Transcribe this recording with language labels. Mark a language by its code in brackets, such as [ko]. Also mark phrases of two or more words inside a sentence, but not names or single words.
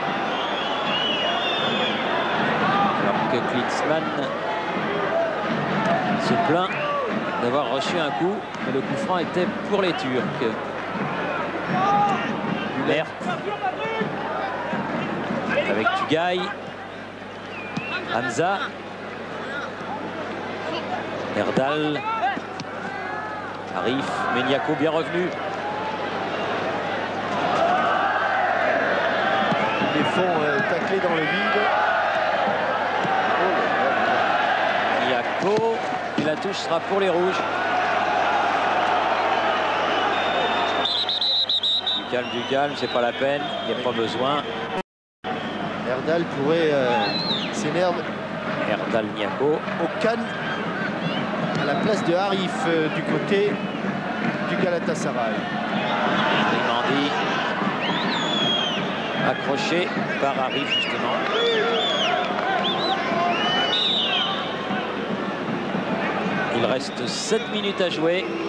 [fr] Alors que Klinsmann se plaint d'avoir reçu un coup, mais le coup franc était pour les Turcs. Mert avec Tugay. Hamza. Erdal. Arif. Meniako bien revenu. Ils les font tacler dans le vide. Meniako. Et la touche sera pour les Rouges. Du calme, c'est pas la peine. Il n'y a pas besoin. Erdal pourrait s'énerver. Erdal Niako. Okan à la place de Arif du côté du Galatasaray. Grimandi. Accroché par Arif justement. Il reste 7 minutes à jouer.